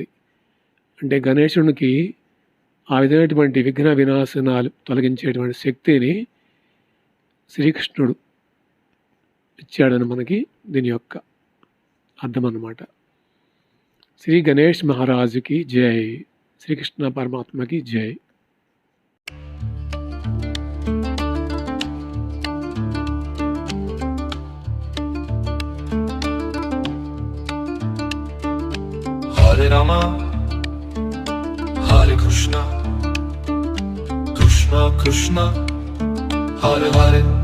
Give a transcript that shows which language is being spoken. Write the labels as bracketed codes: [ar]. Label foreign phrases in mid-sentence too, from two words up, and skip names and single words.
[te] అంటే గణేశునికి ఆ విధమైనటువంటి విఘ్న వినాశనాలు తొలగించేటువంటి శక్తిని శ్రీకృష్ణుడు ఇచ్చాడని మనకి దీని యొక్క అర్థం అన్నమాట. శ్రీ గణేష్ మహారాజుకి జై. శ్రీకృష్ణ పరమాత్మకి జై. Hare Rama, Hare Krishna, Krishna Krishna, Hare Hare.